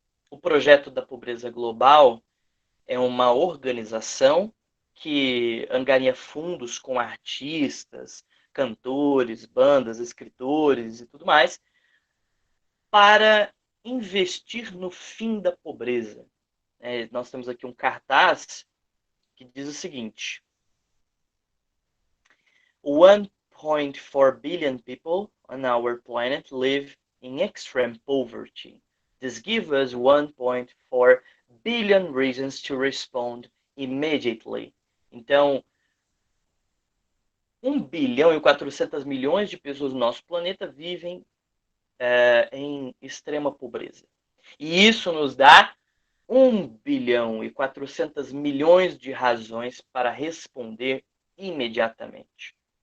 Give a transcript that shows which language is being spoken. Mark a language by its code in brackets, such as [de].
[pt] O projeto da pobreza global é uma organização que angaria fundos com artistas, cantores, bandas, escritores e tudo mais, para investir no fim da pobreza. Nós temos aqui um cartaz que diz o seguinte: [en] 1.4 billion people on our planet live in extreme poverty. This gives us 1.4 billion reasons to respond immediately. [pt] Então, 1 bilhão e 400 milhões de pessoas no nosso planeta vivem em extrema pobreza. E isso nos dá 1 bilhão e 400 milhões de razões para responder imediatamente.